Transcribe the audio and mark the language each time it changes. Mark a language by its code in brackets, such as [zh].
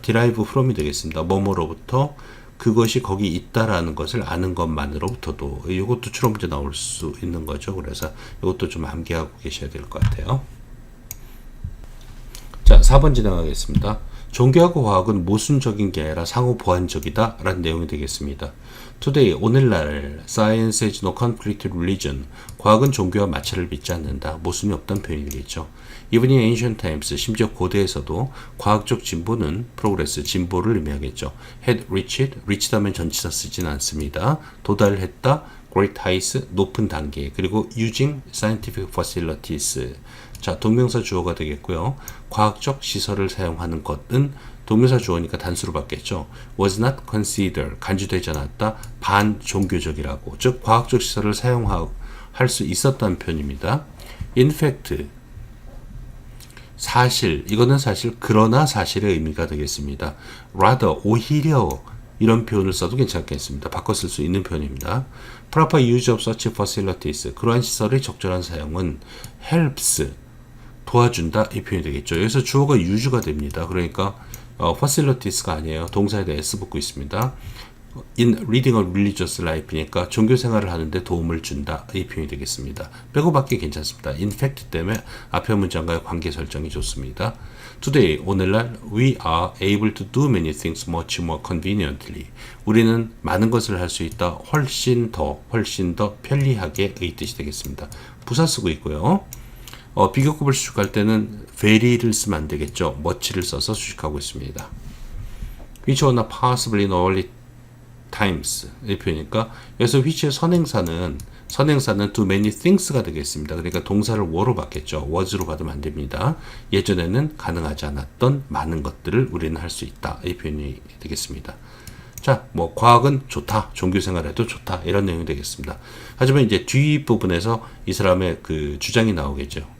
[ko] derive from이 되겠습니다. 뭐뭐로부터 그것이 거기 있다라는 것을 아는 것만으로부터도 이것도 추론 문제 나올 수 있는 거죠. 그래서 이것도 좀 암기하고 계셔야 될 것 같아요. 자, 4번 진행하겠습니다. 종교하고 과학은 모순적인 게 아니라 상호 보완적이다 라는 내용이 되겠습니다. [en] Today, 오늘날 Science has no conflict with religion. [ko] 과학은 종교와 마찰을 빚지 않는다. 모순이 없다는 표현이 되겠죠. Even in ancient times, 심지어 고대에서도 과학적 진보는 progress, 진보를 의미하겠죠. Had reached 하면 전치사 쓰진 않습니다. [en] 도달했다, great heights, 높은 단계, 그리고 using scientific facilities. [ko] 자, 동명사 주어가 되겠고요. 과학적 시설을 사용하는 것은 동명사 주어니까 단수로 받겠죠. was not considered, 간주되지 않았다, 반종교적이라고. 즉, 과학적 시설을 사용할 수 있었다는 표현입니다. In fact, 사실, 이거는 사실, 그러나 사실의 의미가 되겠습니다. rather, 오히려, 이런 표현을 써도 괜찮겠습니다. 바꿔 쓸 수 있는 표현입니다. Proper use of such facilities, 그러한 시설의 적절한 사용은 helps, 도와준다 이 표현이 되겠죠. 여기서 주어가 use가 됩니다. 그러니까 facilities가 아니에요. 동사에 대해 s 붙고 있습니다. in leading a religious life 니까 종교 생활을 하는데 도움을 준다. 이 표현이 되겠습니다. 빼고 받기 괜찮습니다. in fact 때문에 앞에 문장과의 관계 설정이 좋습니다. [en] Today, 오늘날 we are able to do many things much more conveniently. [ko] 우리는 많은 것을 할 수 있다. 훨씬 더 편리하게 의 뜻이 되겠습니다. 부사 쓰고 있고요. 비교급을 수식할 때는 very를 쓰면 안 되겠죠. much를 써서 수식하고 있습니다. which or not possibly in early times 이 표현이니까 여기서 which의 선행사는 do many things가 되겠습니다. 그러니까 동사를 were로 받겠죠. was로 받으면 안 됩니다. 예전에는 가능하지 않았던 많은 것들을 우리는 할 수 있다. 이 표현이 되겠습니다. 자, 뭐 과학은 좋다, 종교생활에도 좋다 이런 내용이 되겠습니다. 하지만 이제 뒷부분에서 이 사람의 그 주장이 나오겠죠.